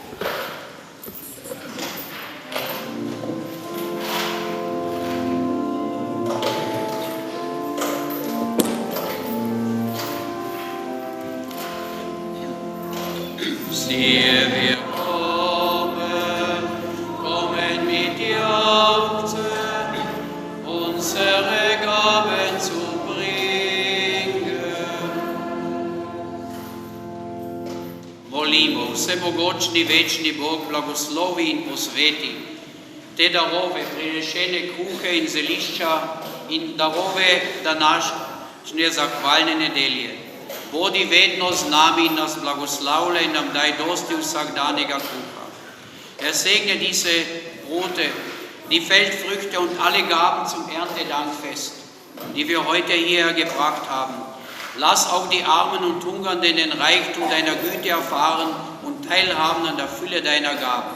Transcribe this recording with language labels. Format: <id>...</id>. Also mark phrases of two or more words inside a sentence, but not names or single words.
<de>Siehe, wir kommen mit Jauchzen, unsere Gaben zu bringen.</de> <sl>Molimo, vsebogočni, večni Bog, blagoslovi in posveti te darove, prinešene kruhe in zelišča in darove današnje zahvalne nedelje. Bodi vedno z nami in nas blagoslavljaj in nam daj dosti vsakdanjega kruha.</sl> <de>Segne diese Brote, die Feldfrüchte und alle Gaben zum Erntedankfest, die wir heute hierher gebracht haben. Lass auch die Armen und Hungernden den Reichtum deiner Güte erfahren und teilhaben an der Fülle deiner Gaben.</de>